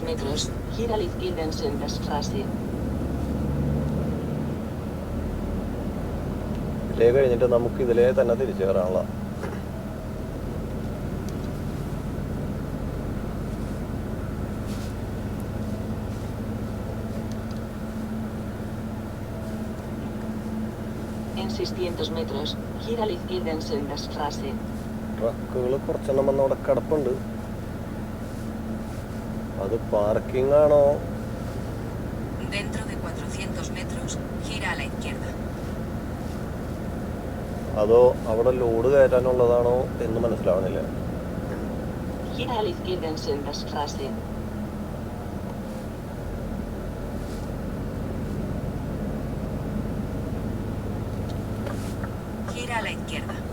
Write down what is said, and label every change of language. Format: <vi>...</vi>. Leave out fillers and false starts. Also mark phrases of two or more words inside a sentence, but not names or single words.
<es>L41.800 metros, metros. gira a la izquierda en Sendestraße.</es> <ml>ഇതിലേ കഴിഞ്ഞിട്ട് നമുക്ക് ഇതിലേ തന്നെ തിരിച്ചു കയറാനുള്ള.</ml> <es>En 600 metros, gira a la izquierda en Sendestraße.</es> <ml>ട്രക്കുകൾ കുറച്ചെണ്ണം വന്ന് അവിടെ കിടപ്പുണ്ട്. അത് പാർക്കിംഗ് ആണോ</ml> <es>Dentro de 400 metros, gira a la izquierda.</es> <ml>അതോ അവിടെ ലോഡ് കയറ്റാനുള്ളതാണോ എന്ന് മനസ്സിലാവണില്ല.</ml> <es>Gira a la izquierda en Sendestraße. Gira a la izquierda.</es>